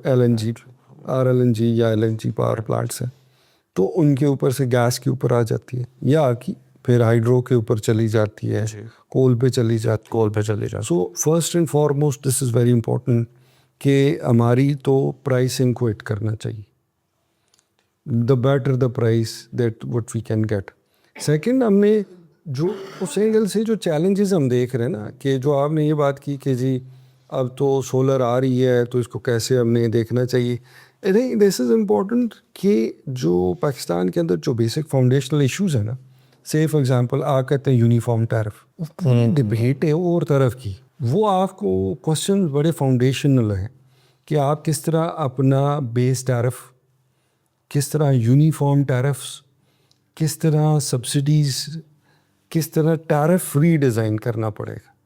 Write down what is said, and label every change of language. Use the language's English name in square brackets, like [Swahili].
[Urdu] LNG RLNG یا LNG power plants ہیں تو ان کے اوپر سے گیس کے اوپر آ جاتی ہے, یا پھر ہائیڈرو کے اوپر چلی جاتی ہے, کول پہ چلی جاتی ہے. کول پہ چلی جاتی. [English] so first and foremost this is very important [Urdu] کہ ہماری تو پرائسنگ کو ہٹ کرنا چاہیے. [English] The better the price that what we can get. [Urdu] Second, ہم نے جو اس اینگل سے جو چیلنجز ہم دیکھ رہے ہیں نا, کہ جو آپ نے یہ بات کی کہ جی اب تو سولر آ رہی ہے تو اس کو کیسے ہم نے دیکھنا چاہیے. [English] I think this is important [Urdu] کہ جو پاکستان کے اندر جو بیسک فاؤنڈیشنل ایشوز ہیں نا, [English] say for example [Urdu] آپ کہتے ہیں یونیفارم ٹیرف, ڈبیٹ ہے اور طرف کی, وہ آپ کو کوشچن بڑے فاؤنڈیشنل ہیں کہ آپ کس طرح اپنا بیس ٹیرف, کس طرح یونیفارم ٹیرفس, کس طرح سبسڈیز, کس طرح ٹیرف ری ڈیزائن کرنا پڑے گا.